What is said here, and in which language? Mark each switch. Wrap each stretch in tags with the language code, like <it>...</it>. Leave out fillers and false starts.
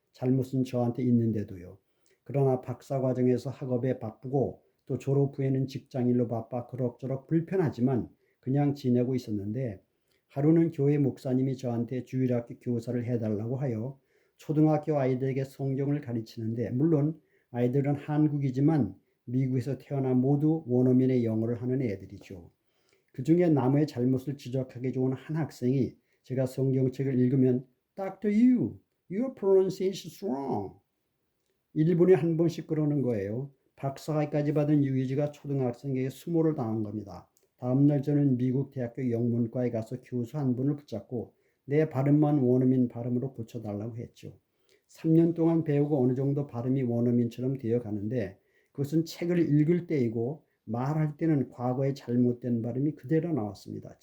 <ko>잘못은 저한테 있는데도요. 그러나 박사 과정에서 학업에 바쁘고 또 졸업 후에는 직장일로 바빠 그럭저럭 불편하지만 그냥 지내고 있었는데, 하루는 교회 목사님이 저한테 주일학교 교사를 해달라고 하여 초등학교 아이들에게 성경을 가르치는데, 물론 아이들은 한국이지만 미국에서 태어나 모두 원어민의 영어를 하는 애들이죠. 그 중에 남의 잘못을 지적하기 좋은 한 학생이 제가 성경책을 읽으면 Dr.</ko> <en>Yu, your pronunciation is wrong.</en> <ko>1분에 한 번씩 그러는 거예요. 박사학위까지 받은 유이지가 초등학생에게 수모를 당한 겁니다. 다음날 저는 미국 대학교 영문과에 가서 교수 한 분을 붙잡고 내 발음만 원어민 발음으로 고쳐달라고 했죠. 3년 동안 배우고 어느 정도 발음이 원어민처럼 되어 가는데, 그것은 책을 읽을 때이고 말할 때는 과거의 잘못된 발음이 그대로 나왔습니다.</ko>